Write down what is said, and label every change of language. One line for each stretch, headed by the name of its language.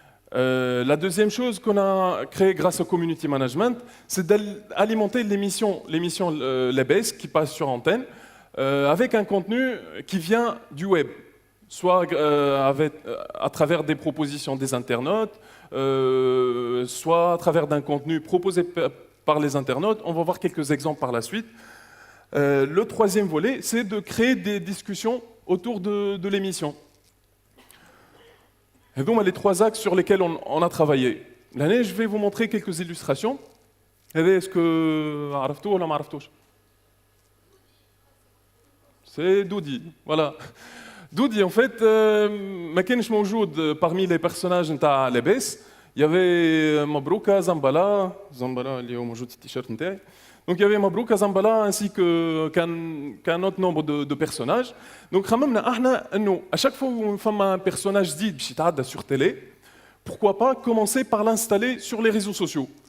French: La deuxième chose qu'on a créée grâce au community management, c'est d'alimenter l'émission Les Baisses qui passe sur antenne avec un contenu qui vient du web, soit à travers des propositions des internautes, soit à travers d'un contenu proposé par les internautes. On va voir quelques exemples par la suite. Le troisième volet, c'est de créer des discussions autour de l'émission. Et donc, les trois axes sur lesquels on a travaillé. L'année, je vais vous montrer quelques illustrations. Est-ce que
Arabic: عرفتوه ولا ما عرفتوش?
French: C'est Doudi, voilà. Doudi, en fait,
Arabic: ما كانش موجود
French: parmi les personnages
Arabic: نتاع
French: لاباس. Il y avait
Arabic: Mabrouka, Zambala اللي هو موجود في التيشيرت نتاعي.
French: Donc il y avait Mabrouka, Zambala ainsi qu'un autre nombre de personnages. Donc à chaque fois où un personnage dit sur télé, pourquoi pas commencer par l'installer sur les réseaux sociaux.